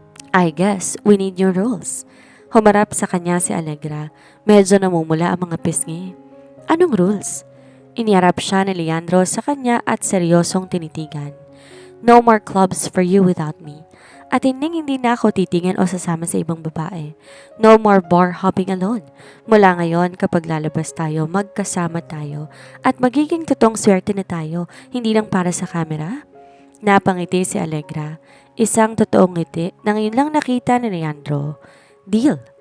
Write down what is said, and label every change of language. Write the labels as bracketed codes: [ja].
[en] I guess we need new rules. [tl] Humarap sa kanya si Allegra, medyo namumula ang mga pisngi. Anong rules? Iniharap siya ni Leandro sa kanya at seryosong tinitigan. [en] No more clubs for you without me. [tl] At hindi na ako titingin o sasama sa ibang babae. [en] No more bar hopping alone. [tl] Mula ngayon, kapag lalabas tayo, magkasama tayo. At magiging totoong swerte na tayo, hindi lang para sa camera. Napangiti si Allegra. Isang totoong ngiti na ngayon lang nakita ni Leandro. Deal.